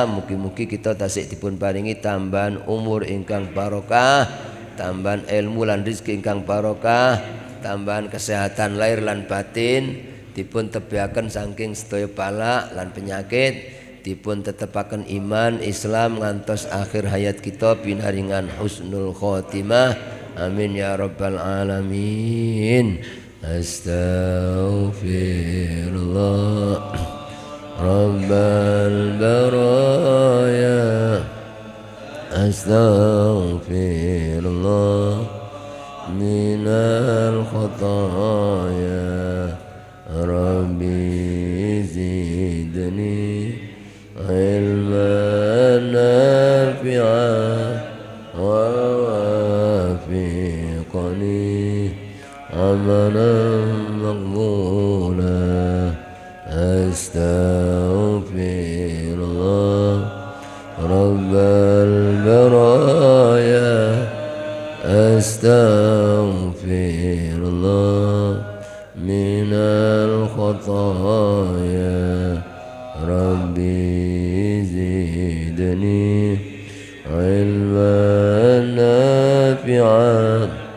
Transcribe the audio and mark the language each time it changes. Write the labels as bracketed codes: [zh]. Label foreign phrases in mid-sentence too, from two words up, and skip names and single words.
[jv] Mugi-mugi kita tasik dipun paringi tambahan umur ingkang barokah, tambahan ilmu lan rezeki ingkang barokah, tambahan kesehatan lahir lan batin, dipun tebiaken saking sedaya bala lan penyakit, dipun tetepaken iman Islam ngantos akhir hayat kita pinaringan [ar] حسن الخاتمة آمين يا رب العالمين. أستغفر الله رب البرايا أستغفر الله من الخطايا رب زدني علما نافعا و ووفقني عملا مقبولا أستغفر الله رب البرايا أستغفر الله من الخطايا رب زدني علما نافعا